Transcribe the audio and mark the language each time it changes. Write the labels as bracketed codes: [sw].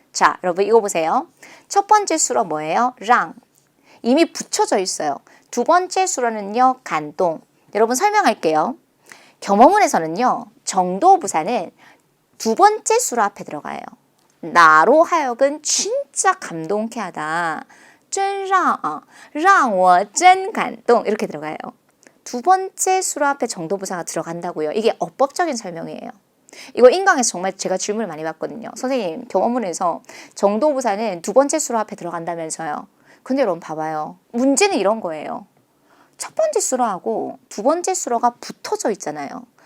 [ko] 자, 여러분 이거 보세요. 첫 번째 수로 뭐예요? 랑. 이미 붙여져 있어요. 두 번째 수로는요. 간동. 여러분 설명할게요. 겸어문에서는요. 정도부사는 두 번째 수로 앞에 들어가요. 나로 하여금 진짜 감동케 하다. [zh] 真让我真感动 [ko] 이렇게 들어가요. 두 번째 수로 앞에 정도부사가 들어간다고요. 이게 어법적인 설명이에요. 이거 인강에서 정말 제가 질문을 많이 받거든요. 선생님 겸어문에서 정도부사는 두 번째 수로 앞에 들어간다면서요. 근데 여러분 봐봐요. 문제는 이런 거예요. 첫 번째 수로하고 두 번째 수로가 붙어져 있잖아요.